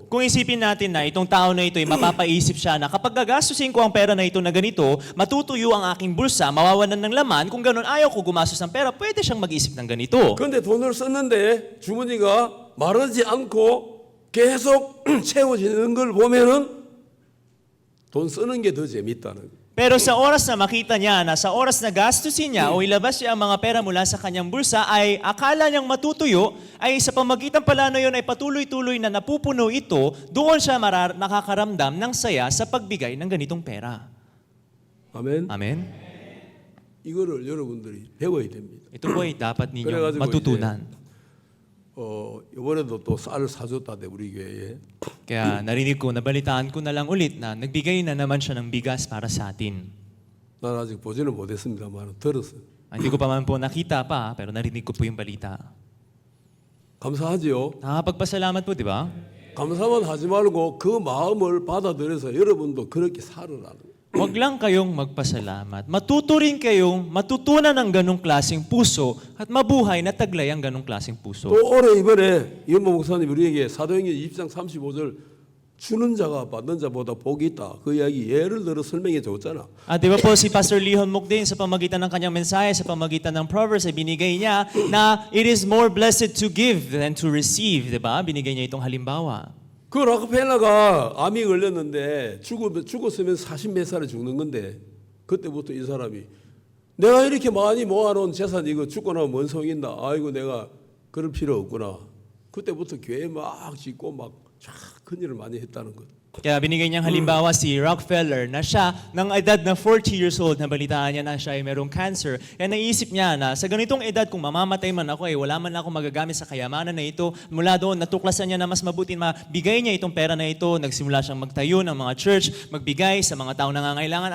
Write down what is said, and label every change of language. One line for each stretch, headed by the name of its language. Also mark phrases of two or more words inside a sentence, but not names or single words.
Filipino: Kung isipin natin na itong tao na ito ay mapapaisip siya na kapag gagastusin ko ang pera na ito na ganito, matutuyo ang aking bulsa, mawawalan ng laman, kung ganun ayaw ko gumastos ng pera, pwede siyang mag-isip ng ganito.
Korean: 그런데 돈을 썼는데 주머니가 마르지 않고 계속 채워지는 걸 보면은 돈 쓰는 게 더 재밌다는 거예요.
Filipino: Pero sa oras na makita niya na sa oras na gastusin niya o ilabas niya ang mga pera mula sa kanyang bulsa ay akala niyang matutuyo, ay sa pamagitan pala na yun ay patuloy-tuloy na napupuno ito, doon siya nakakaramdam ng saya sa pagbigay ng ganitong pera.
Korean: 아멘.
Filipino: Amen?
Korean: 이거를 여러분들이 배워야 됩니다.
Filipino: Ito po ay dapat ninyong
Korean: 그래가지고
Filipino: matutunan.
Korean: 이번에도 또 쌀을 사줬다대 우리 교회에.
Filipino: Kaya narinig ko, nabalitaan ko na lang ulit na nagbigay na naman siya ng bigas para sa atin.
Korean: 난 아직 보지는 못했습니다만 들었어요.
Filipino: Hindi ko pa man po nakita pa, pero narinig ko po yung balita.
Korean: 감사하지요.
Filipino: Nakakapagpasalamat po, di ba?
Korean: 감사만 하지 말고 그 마음을 받아들여서 여러분도 그렇게 살으라는 거예요.
Filipino: Huwag lang kayong magpasalamat. Matuto rin kayong matutunan ng ganong klaseng puso at mabuhay na taglay ang ganong klaseng puso.
Korean: 또 올해 이번에 이현모 목사님 우리에게 사도행전 20장 35절 주는 자가 받는 자보다 복이 있다. 그 이야기 예를 들어 설명해 줬잖아.
Filipino: At di ba po si Pastor Lihon Mukdin sa pamagitan ng kanyang mensahe, sa pamagitan ng Proverbs, ay binigay niya na
English: it is more blessed to give than to receive.
Filipino: Di ba? Binigay niya itong halimbawa.
Korean: 그 락펠러가 암이 걸렸는데 죽었으면 40몇 살에 죽는 건데 그때부터 이 사람이 내가 이렇게 많이 모아놓은 재산 이거 죽고 나면 뭔 소용 있나. 아이고 내가 그럴 필요 없구나. 그때부터 교회 막 짓고 막 큰 일을 많이 했다는 것.
Filipino: Kaya binigay niyang halimbawa si Rockefeller na siya ng edad na 40
English: years old,
Filipino: nabalitaan niya na siya ay merong cancer. Kaya naisip niya na sa ganitong edad kung mamamatay man ako, wala man ako magagamit sa kayamanan na ito. Mula doon, natuklasan niya na mas mabuti mabigay niya itong pera na ito. Nagsimula siyang magtayo ng mga church, magbigay sa mga taong nangangailangan.